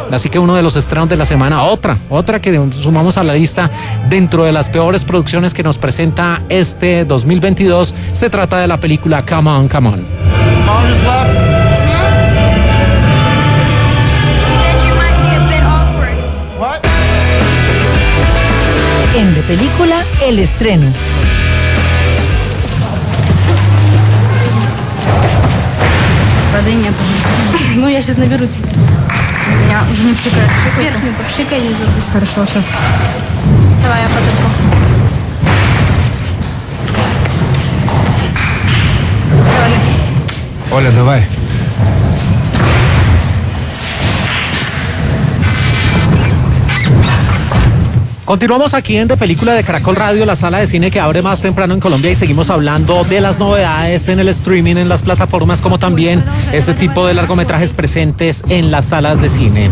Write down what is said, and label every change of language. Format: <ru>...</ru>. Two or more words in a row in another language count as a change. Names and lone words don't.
<es>Así que uno de los estrenos de la semana, otra que sumamos a la lista dentro de las peores producciones que nos presenta este 2022, se trata de la película Come On, Come On. En De Película, el estreno.</es> <ru>Воды нет. Ну, я сейчас наберу тебе. Меня уже не пшикает. Пшикает? Нет, пшикай, не забудь. Хорошо, сейчас. Давай, я подойду. Давай. Оля, давай.</ru> <es>Continuamos aquí en De Película de Caracol Radio, la sala de cine que abre más temprano en Colombia, y seguimos hablando de las novedades en el streaming, en las plataformas, como también este tipo de largometrajes presentes en las salas de cine.</es>